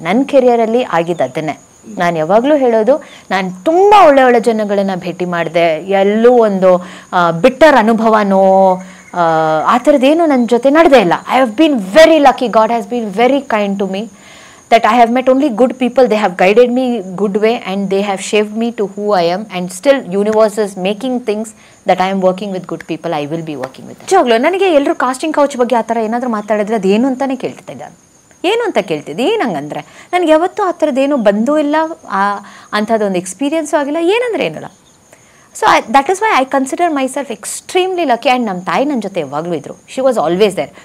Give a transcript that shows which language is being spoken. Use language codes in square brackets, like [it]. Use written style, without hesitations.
[kn] ನನ್ನ ಕೆರಿಯರಲ್ಲಿ ಆಗಿದ್ದು ಅದನ್ನೇ. ನಾನು ಯಾವಾಗಲೂ ಹೇಳೋದು, ನಾನು ತುಂಬ ಒಳ್ಳೆ ಜನಗಳನ್ನು ಭೇಟಿ ಮಾಡಿದೆ. ಎಲ್ಲೂ ಒಂದು ಬಿಟ್ಟರ್ ಅನುಭವನೋ ಆ ಥರದ್ದೇನು ನನ್ನ ಜೊತೆ ನಡೆದೇ ಇಲ್ಲ. [en] I have been very lucky. God has been very kind to me that I have met only good people. They have guided me good way and they have shaped me to who I am. And still universe is making things that I am working with good people. I will be working with them. [kn] ಜೋಗ್ಲು ನನಗೆ ಎಲ್ಲರೂ casting couch ಬಗ್ಗೆ ಆ ಥರ ಏನಾದರೂ ಮಾತಾಡಿದ್ರೆ ಅದೇನು ಅಂತಲೇ ಕೇಳ್ತಿದ್ದೆ ನಾನು. ಏನು ಅಂತ ಕೇಳ್ತಿದ್ದೆ, ಏನಂಗಂದರೆ ನನಗೆ ಯಾವತ್ತೂ ಆ ಥರದ್ದೇನು ಬಂದೂ ಇಲ್ಲ, ಅಂಥದ್ದೊಂದು ಎಕ್ಸ್ಪೀರಿಯನ್ಸು ಆಗಿಲ್ಲ. ಏನಂದರೆ ಏನಿಲ್ಲ. [en] So that is why I consider myself extremely lucky. [kn] And ನಮ್ಮ ತಾಯಿ ನನ್ನ ಜೊತೆ ಯಾವಾಗಲೂ ಇದ್ದರು. [en] She was always there.